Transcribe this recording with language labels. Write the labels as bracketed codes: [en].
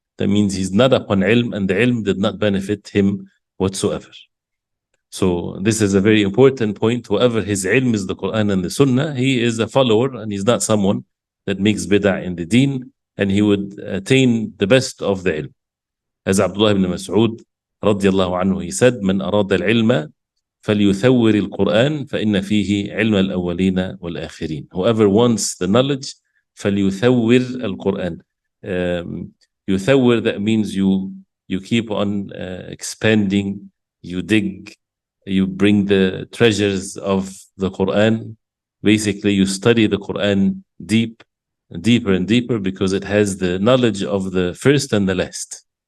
[en] That means he's not upon ilm, and the ilm did not benefit him whatsoever. So this is a very important point. Whoever his ilm is the Quran and the Sunnah, he is a follower, and he's not someone that makes bid'ah in the deen, and he would attain the best of the ilm. As Abdullah ibn Mas'ud radiallahu anhu, he said, [ar] من أراد العلم فليثور القرآن فإن فيه علم الأولين والآخرين. [en] Whoever wants the knowledge, [ar] فليثور القرآن. [en] يثور, that means you keep on expanding, you dig, you bring the treasures of the Quran. Basically, you study the Quran deeper and deeper, because it has the knowledge of the first and the last.